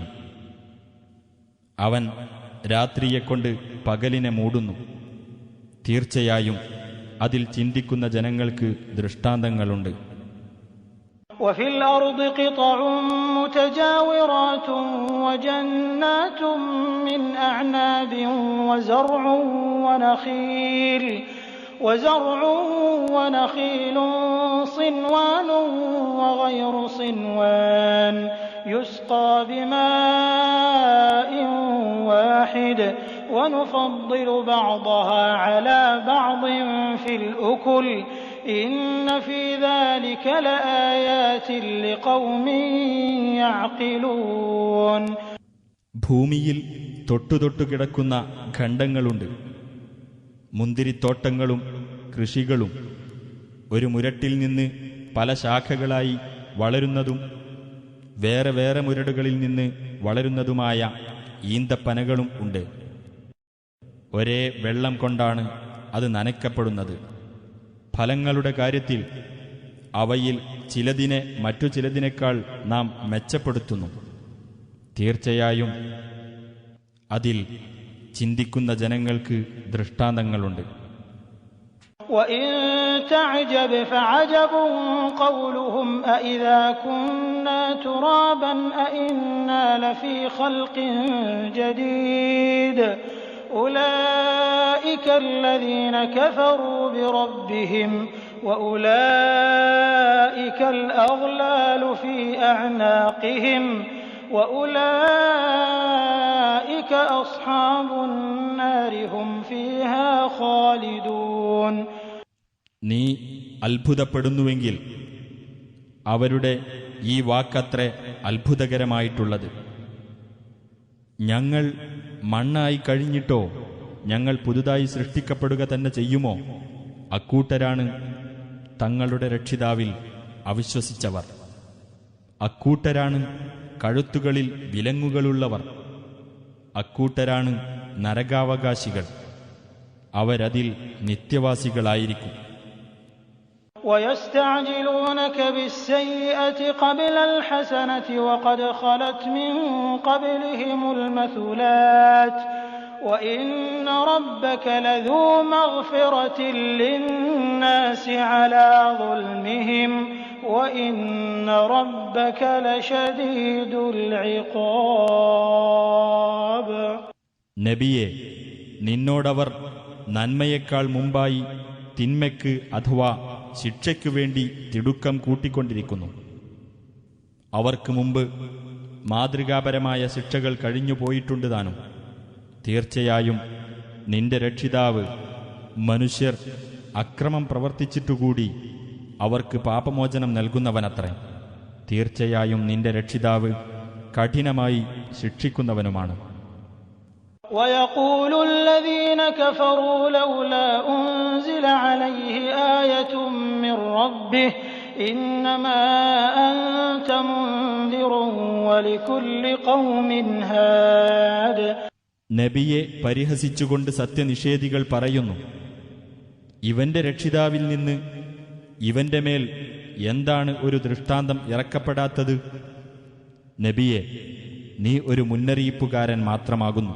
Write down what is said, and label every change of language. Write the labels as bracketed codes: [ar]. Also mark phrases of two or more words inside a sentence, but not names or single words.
[ml] അവൻ രാത്രിയെക്കൊണ്ട് പകലിനെ മൂടുന്നു. തീർച്ചയായും അതിൽ ചിന്തിക്കുന്ന ജനങ്ങൾക്ക് ദൃഷ്ടാന്തങ്ങളുണ്ട്. [ar] وفي الأرض قطع متجاورات وجنات من أعناب وزرع ونخيل صنوان وغير صنوان يسقى بماء واحد ونفضل بعضها على بعض في الأكل إن في ذلك لآيات لقوم يعقلون. [ml] ഭൂമിയിൽ തൊട്ടുതൊട്ടു കിടക്കുന്ന ഖണ്ഡങ്ങളുണ്ട്. മുന്തിരിത്തോട്ടങ്ങളും കൃഷികളും ഒരു മുരട്ടിൽ നിന്ന് പല ശാഖകളായി വളരുന്നതും വേറെ വേറെ മുരടുകളിൽ നിന്ന് വളരുന്നതുമായ ഈന്തപ്പനകളും ഉണ്ട്. ഒരേ വെള്ളം കൊണ്ടാണ് അത് നനയ്ക്കപ്പെടുന്നത്. ഫലങ്ങളുടെ കാര്യത്തിൽ അവയിൽ ചിലതിനെ മറ്റു ചിലതിനേക്കാൾ നാം മെച്ചപ്പെടുത്തുന്നു. തീർച്ചയായും അതിൽ ചിന്തിക്കുന്ന ജനങ്ങൾക്ക് ദൃഷ്ടാന്തങ്ങളുണ്ട്. [ar] وَإِن تَعْجَبْ فَعَجَبٌ قَوْلُهُمْ أَإِذَا كُنَّا تُرَابًا أَإِنَّا لَفِي خَلْقٍ جَدِيدٍ أُولَئِكَ الَّذِينَ كَفَرُوا بِرَبِّهِمْ وَأُولَئِكَ الْأَغْلَالُ فِي أَعْنَاقِهِمْ وَأُولَئِكَ أَصْحَابُ النَّارِ هُمْ فِيهَا خَالِدُونَ. [ml] നീ അത്ഭുതപ്പെടുന്നുവെങ്കിൽ അവരുടെ ഈ വാക്കത്രേ അത്ഭുതകരമായിട്ടുള്ളത്. ഞങ്ങൾ മണ്ണായി കഴിഞ്ഞിട്ടോ ഞങ്ങൾ പുതുതായി സൃഷ്ടിക്കപ്പെടുക തന്നെ ചെയ്യുമോ? അക്കൂട്ടരാണ് തങ്ങളുടെ രക്ഷിതാവിൽ അവിശ്വസിച്ചവർ. അക്കൂട്ടരാണ് കഴുത്തുകളിൽ വിലങ്ങുകളുള്ളവർ, അക്കൂട്ടരാണ് നരകാവകാശികൾ, അവരതിൽ നിത്യവാസികളായിരിക്കും. [ar] وَيَسْتَعْجِلُونَكَ بِالسَّيِّئَةِ قَبْلَ الْحَسَنَةِ وَقَدْ خَلَتْ مِن قَبْلِهِمُ الْمَثُلَاتُ وَإِنَّ رَبَّكَ لَذُو مَغْفِرَةٍ لِّلنَّاسِ عَلَىٰ ظُلْمِهِمْ وَإِنَّ رَبَّكَ لَشَدِيدُ الْعِقَابِ. [ml] നബിയെ, നിന്നോടവർ നന്മയേക്കാൾ മുമ്പായി തിന്മയ്ക്ക് അഥവാ ശിക്ഷയ്ക്കു വേണ്ടി തിടുക്കം കൂട്ടിക്കൊണ്ടിരിക്കുന്നു. അവർക്ക് മുമ്പ് മാതൃകാപരമായ ശിക്ഷകൾ കഴിഞ്ഞുപോയിട്ടുണ്ട് താനും. തീർച്ചയായും നിന്റെ രക്ഷിതാവ് മനുഷ്യർ അക്രമം പ്രവർത്തിച്ചിട്ടുകൂടി അവർക്ക് പാപമോചനം നൽകുന്നവനത്രേ. തീർച്ചയായും നിന്റെ രക്ഷിതാവ് കഠിനമായി ശിക്ഷിക്കുന്നവനുമാണ്. [ar] وَيَقُولُ الَّذِينَ كَفَرُوا لَوْلَا أُنزِلَ عَلَيْهِ آيَةٌ مِّن رَّبِّهِ إِنَّمَا أَنتَ مُنذِرٌ وَلِكُلِّ قَوْمٍ هَادٍ. [ml] നബിയെ പരിഹസിച്ചുകൊണ്ട് സത്യനിഷേധികൾ പറയുന്നു, ഇവന്റെ രക്ഷിതാവിൽ നിന്ന് ഇവന്റെ മേൽ എന്താണ് ഒരു ദൃഷ്ടാന്തം ഇറക്കപ്പെടാത്തത്? നബിയെ, നീ ഒരു മുന്നറിയിപ്പുകാരൻ മാത്രമാകുന്നു.